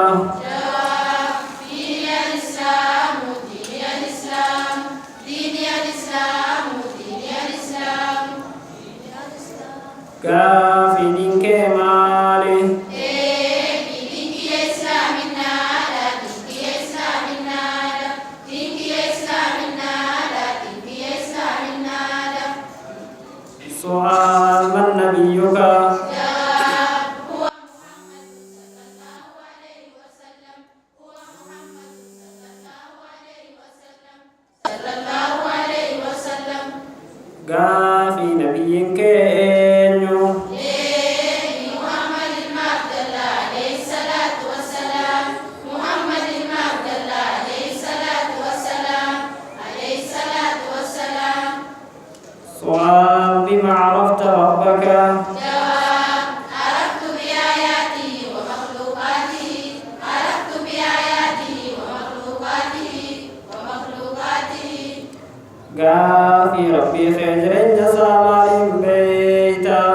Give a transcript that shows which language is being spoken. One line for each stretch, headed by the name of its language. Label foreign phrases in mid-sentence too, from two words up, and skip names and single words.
Oromo: Gaafi diin kee maali?
Arabic: سؤال: من نبيك؟
Oromo: Gaafi nabiyyiin kee eenyu?
Arabic: سؤال: بما عرفت ربك؟
Oromo: Gaafi rabbii kee jireenya isaa maaliin beeyta?